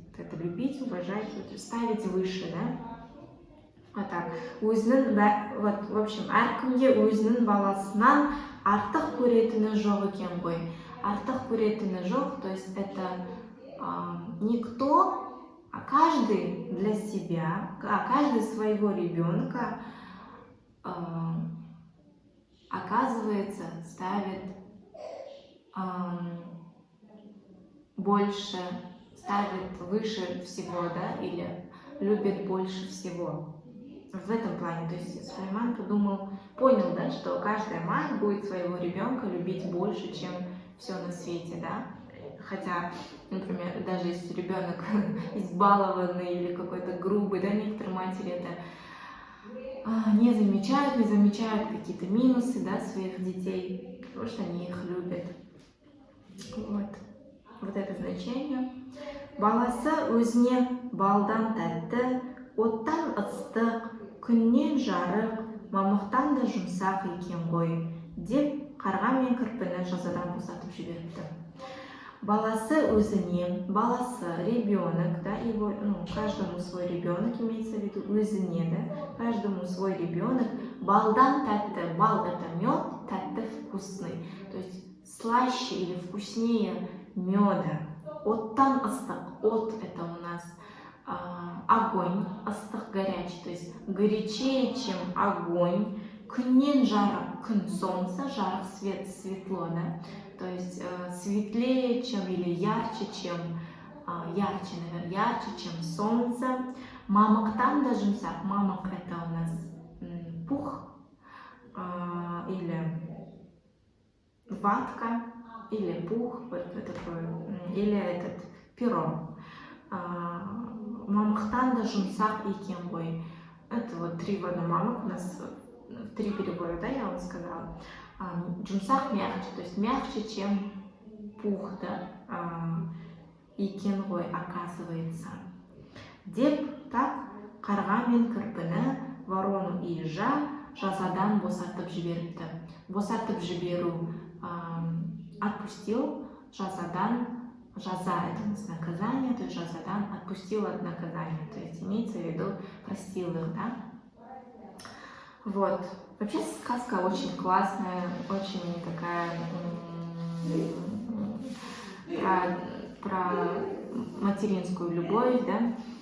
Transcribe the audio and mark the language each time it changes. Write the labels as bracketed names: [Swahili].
[Russian] Это любить, уважать, вот, ставить выше, да. Вот так. [Kazakh] Вот, в общем, әркімге өзінің баласынан артық көретіні жоқ екен ғой. Артық көретіні жоқ, [Russian] то есть это никто, а каждый для себя, каждый своего ребенка, оказывается, ставит больше, ставит выше всего, да, или любит больше всего. В этом плане, то есть Сулейман понял, да, что каждая мать будет своего ребенка любить больше, чем все на свете, да. Хотя, например, даже если ребенок избалованный или какой-то грубый, да, некоторые матери это не замечают какие-то минусы, да, своих детей, потому что они их любят. Вот это значение. [Kazakh] Баласы өзіне балдан тәтті, оттан ыстық, күннен жарық, мамықтан да жұмсақ екен ғой, деп қарға мен кірпіні жазадан босатып жіберіпті. Баласы өзіне, баласы, [Russian] ребенок, да, его, каждому свой ребенок, имеется в виду, [Kazakh] өзіне, [Russian] да, каждому свой ребенок, [Kazakh] балдан тәтті, [Russian] бал это мед, [Kazakh] тәтті [Russian] вкусный, то есть слаще или вкуснее меда. [Kazakh] Оттан ыстық, [Russian] от это у нас огонь, [Kazakh] ыстық [Russian] горячий, то есть горячее, чем огонь. [Kazakh] Күннен жарық, [Russian] күн, солнце, [Kazakh] жарық, [Russian] свет, светло, да, то есть светлее, чем или ярче, чем, ярче, наверное, ярче, чем солнце. [Kazakh] Мамықтан да жұмсақ, [Russian] мамық это у нас пух, или ватка, или пух, или этот перо. [Kazakh] Мамықтан да жұмсақ екен ғой. [Russian] Это вот три в одном. Мамық у нас три перебора, да, я вам сказала. [Kazakh] Жұмсақ [Russian] мягче, то есть мягче, чем пух, да, [Kazakh] екен ғой, [Russian] оказывается. [Kazakh] Деп [Russian] так [Kazakh] қарға мен кірпіні, [Russian] ворону и ежа [Kazakh] жазадан босатып жіберіпті. Босатып жіберу, [Russian] отпустил, [Kazakh] жазадан жаза [Russian] — это у нас наказание, то есть [Kazakh] жазадан [Russian] отпустил от наказания, то есть имеется в виду простил их, да. Вот. Вообще сказка очень классная, очень такая про материнскую любовь, да.